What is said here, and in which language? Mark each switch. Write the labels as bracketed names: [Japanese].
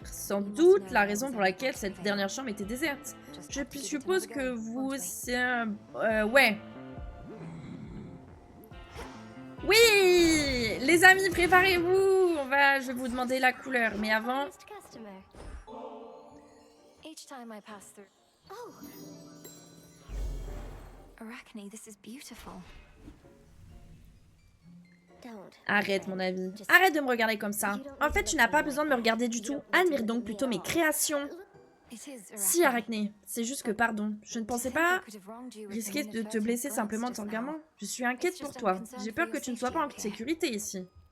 [French] Sans doute la raison pour laquelle cette dernière chambre était déserte. Je suppose que vous... ouais. Oui! Les amis, préparez-vous! Je vais vous demander la couleur, mais avant... [English] Each time I pass through. Oh. Arachne, this is beautiful. [French] Arrête, mon ami. Arrête de me regarder comme ça. En fait, tu n'as pas besoin de me regarder du tout. Admire donc plutôt mes créations. Si, Arachne. C'est juste que, pardon. Je ne pensais pas risquer de te blesser simplement en tant que gamin. Je suis inquiète pour toi. J'ai peur que tu ne sois pas en sécurité ici.